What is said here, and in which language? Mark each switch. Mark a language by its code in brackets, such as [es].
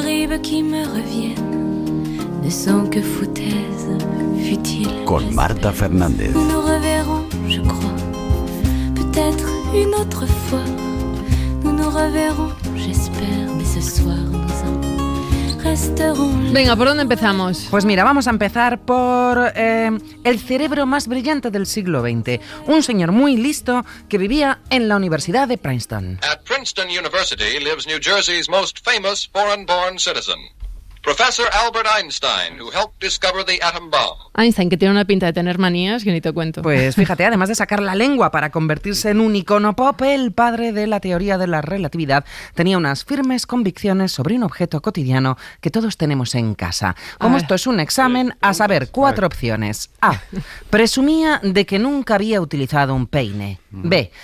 [fr] Ne sont que foutaises futiles. [es] Con Marta Fernández. [fr] Nous nous reverrons, je crois. Peut-être une autre fois. Nous nous reverrons, j'espère. Mais ce soir, nous en resterons là. [es] Venga, ¿por dónde empezamos? Pues mira, vamos a empezar por el cerebro más brillante del siglo XX. Un señor muy listo que vivía en la Universidad de Princeton. [en] At Princeton University lives New Jersey's most famous foreign-born citizen. Professor Albert Einstein, who helped discover the atom bomb. [es] Einstein, que tiene una pinta de tener manías que ni te cuento. Pues fíjate, además de sacar la lengua para convertirse en un icono pop, el padre de la teoría de la relatividad tenía unas firmes convicciones sobre un objeto cotidiano que todos tenemos en casa. Como esto es un examen, a saber, 4 opciones. A. Presumía de que nunca había utilizado un peine. B.